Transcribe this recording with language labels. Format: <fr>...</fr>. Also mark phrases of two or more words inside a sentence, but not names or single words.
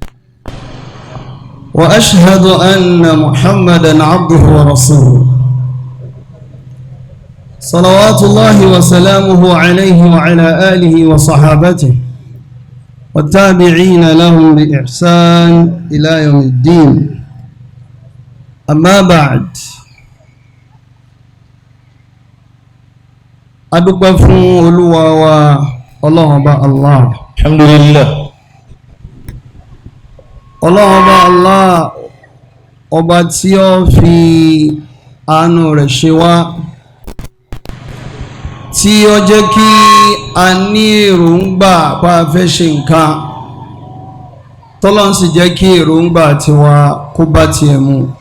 <ar>وأشهد أن محمدا عبده ورسوله صلوات الله وسلامه عليه وعلى آله وصحابته والتابعين لهم بإحسان إلى يوم الدين أما بعد</ar> <yo>adúpẹ́ fún olúwa wa ọlọ́run ọba allah</yo> <ar>alhamdulillah</ar> <yo>ọlọ́run ọba allah ọba tí ó fi àánú rẹ̀ ṣe wá tí ó jẹ́ kí a ní èròǹgbà pa fẹ́ ṣe nǹkan tọ́lọ́run sì jẹ́ kí èròǹgbà tiwa kó bá tiẹ̀ mu</yo>